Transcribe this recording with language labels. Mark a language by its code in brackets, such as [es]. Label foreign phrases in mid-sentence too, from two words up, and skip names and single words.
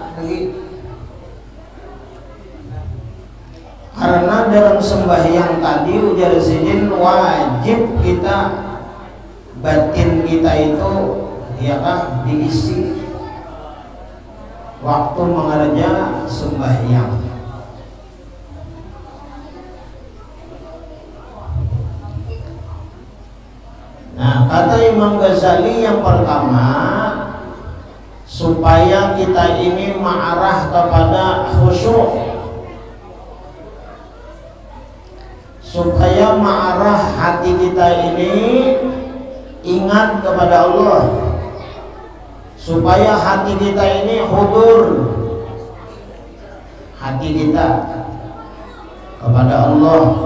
[bjn] Karena dalam sembahyang tadi ujar sidin wajib kita batin kita itu, ya kan, diisi waktu mengerja sembahyang. [id] Nah, kata Imam Ghazali yang pertama, supaya kita ini mengarah kepada khusyuk, supaya mengarah hati kita ini ingat kepada Allah, supaya hati kita ini hudur, hati kita kepada Allah.